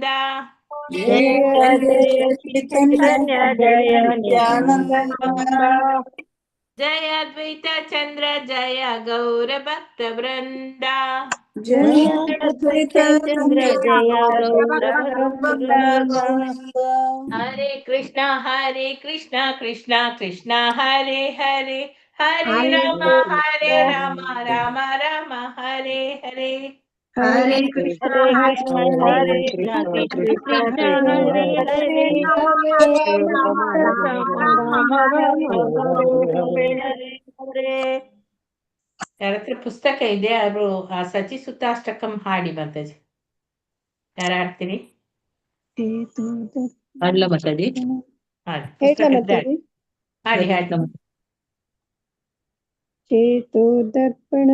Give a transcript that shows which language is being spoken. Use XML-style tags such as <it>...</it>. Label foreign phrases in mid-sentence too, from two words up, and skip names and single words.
<sa>ಜಯ ಜಯ ಚೈತನ್ಯ ಜಯ ನಿತ್ಯಾನಂದ ಜಯ ದ್ವೈತ ಚಂದ್ರ ಜಯ ಗೌರ ಭಕ್ತ ವೃಂದ. ಜಯ ಚೈತನ್ಯ ಜಯ ಗೌರ ಹರೇ ಕೃಷ್ಣ ಕೃಷ್ಣ ಕೃಷ್ಣ ಹರೇ ಹರೇ ಹರೇ ರಾಮ ರಾಮ ರಾಮ ಹರೇ ಹರೇ. ಹರೇ ಕೃಷ್ಣ ಹರೇ ಕೃಷ್ಣ ಕೃಷ್ಣ ಹರೇ ಹರೇ ರಾಮ ರಾಮ ಹರೇ.</sa> <kn>ಯಾರತ್ರ ಪುಸ್ತಕ ಇದೆ ಅವರು ಆ ಸಚಿ ಸುತಾಷ್ಟಕಂ ಹಾಡಿ ಮಾತಾಜಿ. ಯಾರು ಹಾಡ್ತೀರಿ? ಹಾಡ್ಲ ಮಾತಾಜಿ. ಹಾಡಿ ಪುಸ್ತಕ ಹಾಡಿ ಹಾಡಿ.</kn> <sa>ಚೇತೋ ದರ್ಪಣ</sa>